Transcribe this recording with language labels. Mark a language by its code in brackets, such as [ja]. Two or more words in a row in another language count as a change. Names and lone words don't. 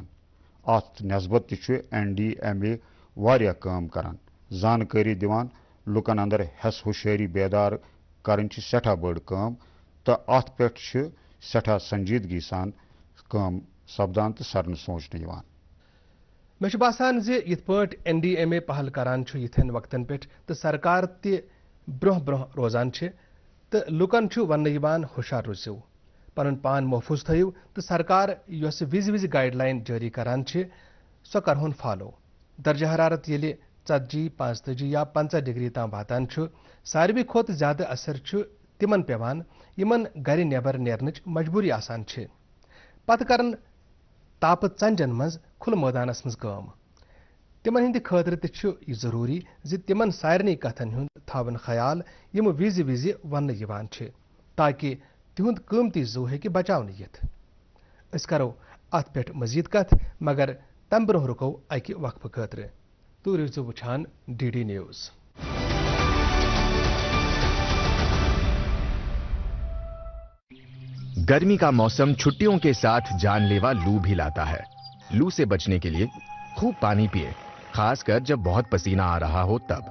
[ks] अत नस्बत NDMA वारिया काम करान, जानकारी दिवान, लुकन अंदर हेस हुशियारी बेदार करन सठा बड़ काम तो अत पे सठा संजीदगी सान काम सपदान तो सरन सोचने यवान। मे बासान यथ पट NDMA पहल करान यथन वक्तन पे तो सरकार ते ब्रोह ब्रोह रोजान तो लुकन वन हुशार रोजो, पन पान महफूज थो तो सरकार यस विज विज गाइडलाइन जारी करान सो करहुन फॉलो। दर्जा हरारत ये 40, 45 या 50 डिग्री तां वातान सारवी खोत ज्यादा असर तिमन पेवान यमन गर नेबर नेरनच मजबूरी आसान पत करन ताप चंजन मज खुल मैदानस मज काम। तिमन हिंद खतर तह जरूरी तिमन सारनी कथन हुंद थावन ख्याल यम विज विज वन यवान ताकि तिहुंद कीमती जू हेकि बचावन यिथ। अस करो अत पे मजीद कथ, मगर तम ब्रोह रुको अकि वक्फ खतर। तू रोजो वुछान DD न्यूज। [hi] गर्मी का मौसम छुट्टियों के साथ जानलेवा लू भी लाता है। लू से बचने के लिए खूब पानी पिए, खासकर जब बहुत पसीना आ रहा हो तब।